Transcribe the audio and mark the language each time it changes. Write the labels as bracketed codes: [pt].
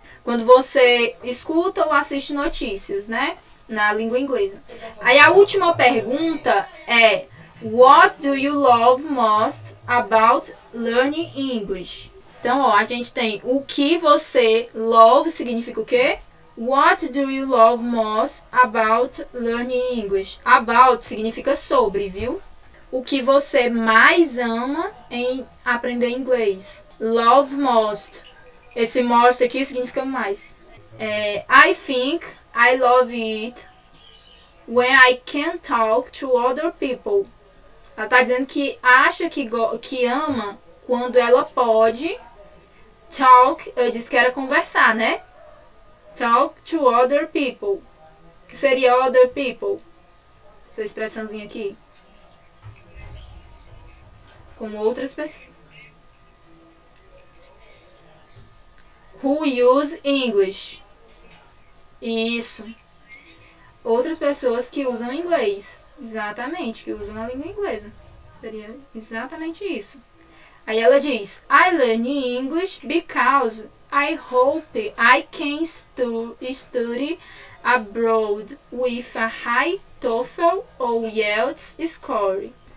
[pt] Quando você escuta ou assiste notícias, né? Na língua inglesa. Aí a última pergunta é: [en] what do you love most about learning English? [pt] Então, ó, a gente tem o que você love significa o quê? [en] What do you love most about learning English? [pt] About significa sobre, viu? O que você mais ama em aprender inglês. Love most. Esse most aqui significa mais. [en] I think I love it when I can talk to other people. [pt] Ela está dizendo que acha que ama quando ela pode talk. Eu disse que era conversar, né? [en] talk to other people. [pt] O que seria [en] other people? [pt] Essa expressãozinha aqui. Com outras pessoas. [en] Who use English. Isso. [pt] Outras pessoas que usam inglês. Exatamente, que usam a língua inglesa. Seria exatamente isso. Aí ela diz, [en] I learn English because I hope I can study abroad with a high TOEFL ou IELTS score.